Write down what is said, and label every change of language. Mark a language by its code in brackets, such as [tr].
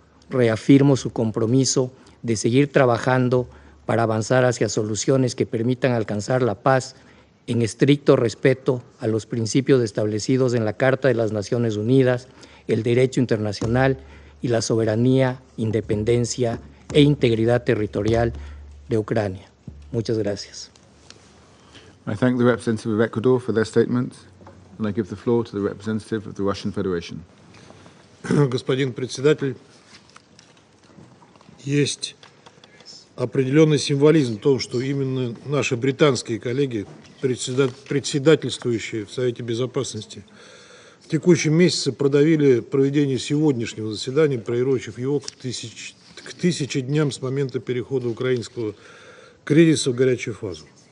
[es] reafirmo su compromiso de seguir trabajando para avanzar hacia soluciones que permitan alcanzar la paz en estricto respeto a los principios establecidos en la Carta de las Naciones Unidas, el derecho internacional y la soberanía, independencia e integridad territorial de Ucrania. Muchas gracias. [en] I thank the representative of Ecuador for their statement, and I give the floor to the representative of the Russian Federation. [ru] Господин председатель, есть определенный символизм в том, что именно наши британские коллеги, председательствующие в Совете Безопасности, в текущем месяце продавили проведение сегодняшнего заседания, приурочив его к 1000 дням с момента перехода украинского кризиса в горячую фазу.